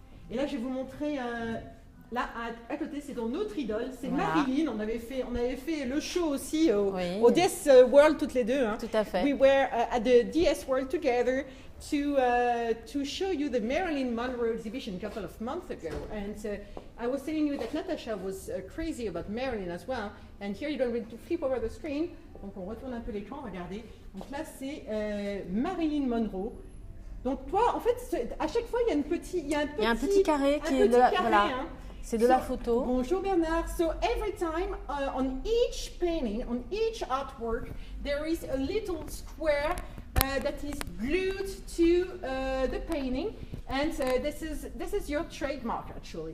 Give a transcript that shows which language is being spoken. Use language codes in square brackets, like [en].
[fr] Et là, je vais vous montrer. Là, à côté, c'est dans notre idole, c'est Marilyn. On avait fait le show aussi au DS World toutes les deux. Hein. Tout à fait. [en] We were at the DS World together to show you the Marilyn Monroe exhibition a couple of months ago. And I was telling you that Natasha was crazy about Marilyn as well. And here you're going to flip over the screen. [fr] Donc on retourne un peu l'écran, regardez. Donc là, c'est Marilyn Monroe. Donc toi, en fait, à chaque fois, il y a un petit carré qui est là. Voilà. Hein. C'est de la photo. Bonjour Bernard. [en] So every time on each painting, on each artwork, there is a little square that is glued to the painting. And this is your trademark, actually.